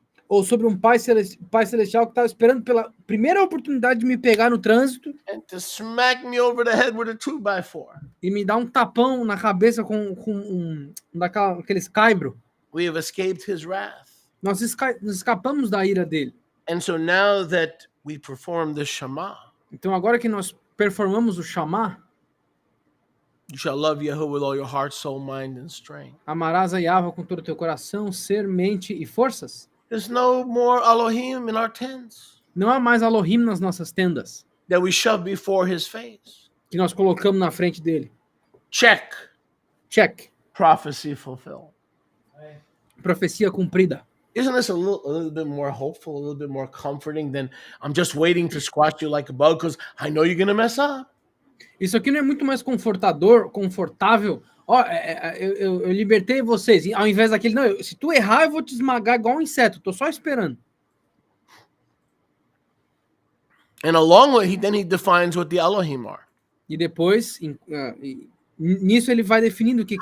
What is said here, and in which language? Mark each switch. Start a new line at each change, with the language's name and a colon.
Portuguese: ou sobre um pai celestial que estava esperando pela primeira oportunidade de me pegar no trânsito
English: And to smack me over the head with a 2x4.
Portuguese: e me dar um tapão na cabeça com aqueles caibro.
English: We have escaped his wrath.
Portuguese: Nós escapamos da ira dele.
English: And so now that we perform the Shema,
Portuguese: Então agora que nós performamos o chamar,
English: you shall love Yahuwah with all your heart, soul, mind, and strength.
Portuguese: amarás a Yahweh com todo o teu coração, ser, mente e forças.
English: There's no more Elohim in our tents
Portuguese: Não há mais Elohim nas nossas tendas,
English: that we shove before his face.
Portuguese: que nós colocamos na frente dele.
English: Check. Check. Prophecy fulfilled.
Portuguese: Profecia cumprida.
English: Isn't this a little bit more hopeful, a little bit more comforting than I'm just waiting to squash you like a bug because I know you're going to mess up?
Portuguese: Isso aqui não é muito mais confortável. Ó, eu libertei vocês. Ao invés daquele, não, se tu errar, eu vou te esmagar igual um inseto. Tô só esperando.
English: And along with then he defines what the Elohim are.
Portuguese: E depois, nisso ele vai definindo o que é